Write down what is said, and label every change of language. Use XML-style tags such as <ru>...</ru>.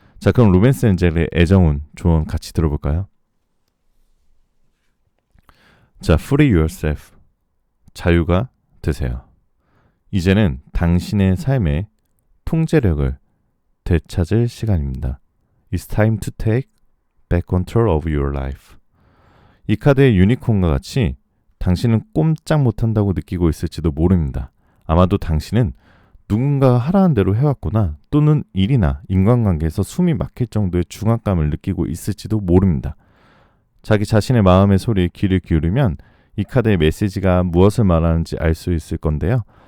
<ko>자, 그럼 로맨스 엔젤의 애정운 조언 같이 들어볼까요? 자,</ko> <en>free yourself.</en> <ko>자유가 되세요. 이제는 당신의 삶의 통제력을 되찾을 시간입니다.</ko> <en>It's time to take back control of your life.</en> <ko>이 카드의 유니콘과 같이 당신은 꼼짝 못한다고 느끼고 있을지도 모릅니다. 아마도 당신은 누군가가 하라는 대로 해왔거나 또는 일이나 인간관계에서 숨이 막힐 정도의 중압감을 느끼고 있을지도 모릅니다. 자기 자신의 마음의 소리에 귀를 기울이면 이 카드의 메시지가 무엇을 말하는지 알 수 있을 건데요.</ko>